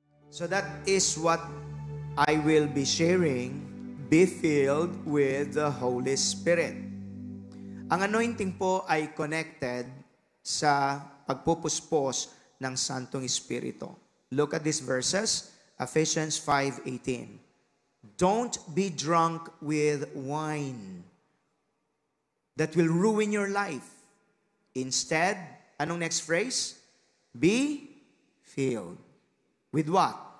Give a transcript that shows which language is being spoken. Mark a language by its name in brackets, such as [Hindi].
[English] So that is what I will be sharing. Be filled with the Holy Spirit. [Filipino] Ang anointing po ay connected sa pagpupuspos ng Santong Espiritu. [English] Look at these verses, Ephesians 5:18. Don't be drunk with wine that will ruin your life. Instead, anong next phrase? Be filled. With what?